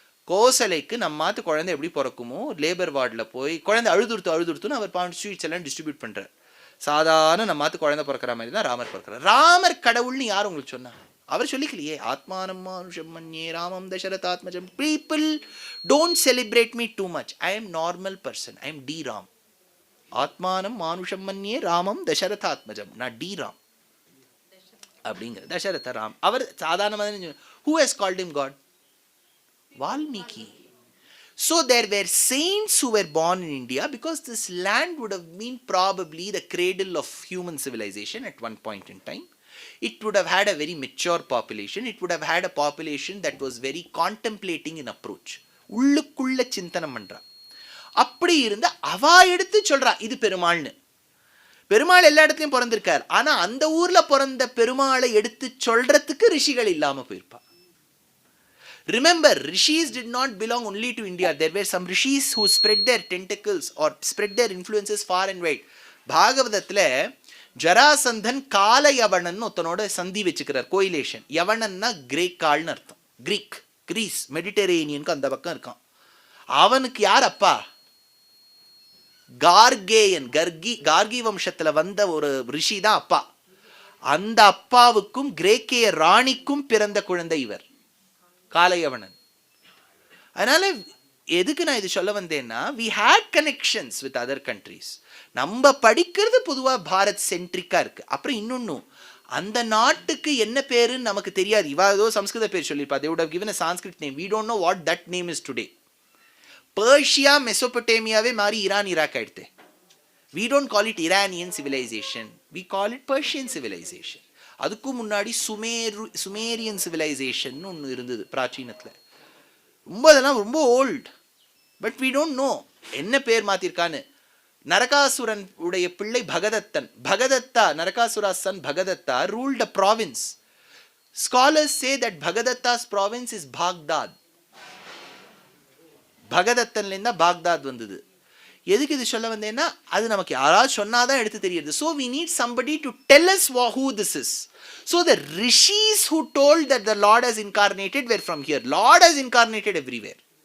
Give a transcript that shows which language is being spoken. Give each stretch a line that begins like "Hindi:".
Tamil: கோசலைக்கு நம்மாத்து குழந்தை எப்படி பிறக்குமோ, லேபர் வார்டில் போய் குழந்தை அழுதுருத்துன்னு அவர் ஸ்வீட்ஸ் எல்லாம் டிஸ்ட்ரிபியூட் பண்ணுறார். சாதாரண நம்மாத்து குழந்தை பிறக்கிற மாதிரி தான் ராமர் பிறக்கிறார். ராமர் கடவுள்னு யார் உங்களுக்கு சொன்னா? அவர் சொல்லிக்கலையே,
Sanskrit: ஆத்மானம் மானுஷம் மன்யே ராமம் தசரதாத்மஜம்.
English: People don't celebrate me too much. I am normal person. I am the Ram.
Sanskrit: ஆத்மானம் மானுஷம் மன்யே ராமம் தசரதாத்மஜம்.
Tamil: நான் டி ராம் அப்படிங்கிற தசரத ராம். அவர் சாதாரணமாக
English: who has called him God? Valmiki. So there were saints who were born in India because this land would have been probably the cradle of human civilization at one point in time. It would have had a very mature population. It would have had a population that was very contemplating in approach.
Tamil: உள்ளுக்குள்ள சிந்தனம் பண்றா. அப்படி இருந்த அவா எடுத்து சொல்றா இது பெருமாள்னு. பெருமாள் எல்லா இடத்துலையும் பிறந்திருக்கார். ஆனா அந்த ஊர்ல பிறந்த பெருமாளை எடுத்து சொல்றதுக்கு ரிஷிகள் இல்லாம போயிருப்பா.
English: Remember, rishis did not belong only to India. There were some rishis who spread their tentacles or spread their influences far and wide.
Tamil: பாகவதத்துல ஜராசந்தன் கால யவனன் ஒருத்தனோட சந்தி வச்சுக்கிறார், கோயிலேஷன். யவனன்னா கிரேக் ஆள்னு அர்த்தம். கிரீஸ் மெடிட்டரேனியனுக்கு அந்த பக்கம் இருக்கான். அவனுக்கு யார் அப்பா? கார்கேயன். கார்கி வம்சத்துல வந்த ஒரு ரிஷி தான் அப்பா. அந்த அப்பாவுக்கும் கிரேக்கிய ராணிக்கும் பிறந்த குழந்தை இவர் காலையவனன். அதனால எதுக்கு நான் இது சொல்ல வந்தேன்னா,
English: we had connections with other countries.
Tamil: நம்ம படிக்கிறது பொதுவா பாரத் சென்ட்ரிக்கா இருக்கு. அப்புறம் இன்னொன்னு, அந்த நாட்டுக்கு என்ன பேருன்னு நமக்கு தெரியாது. இவா ஏதோ சம்ஸ்கிருத பேர் சொல்லியிருப்பா.
English: they would have given a Sanskrit name. We don't know what that name is today.
Tamil: Persia மெசோபொட்டேமியாவே மாறி ஈரான் ஈராக் ஆயிடுது.
English: we don't call it Iranian civilization. we call it Persian civilization.
Tamil: அதுக்கு முன்னாடி சுமேரியன் சிவிலைசேஷன் ஒன்று இருந்தது பிராச்சீனத்தில். ரொம்ப அதெல்லாம் ரொம்ப volt.
English: but we don't know
Tamil: என்ன பேர் மாத்திருக்கான்னு. நரகாசுரன் உடைய பிள்ளை பகதத்தன். பகதத்தா, Narakasura
English: Son Bhagadatta ruled a province. Scholars say that Bhagadatta's province is Baghdad.
Tamil: பகதத்தன்லேருந்து Baghdad வந்தது. எதுக்கு இது சொல்ல வந்தேன்னா, அது நமக்கு யாராவது சொன்னாதான் எடுத்து தெரியுது.
English: So we need somebody to tell us who this is. So the rishis who told that the Lord has incarnated were from here. Lord has incarnated everywhere.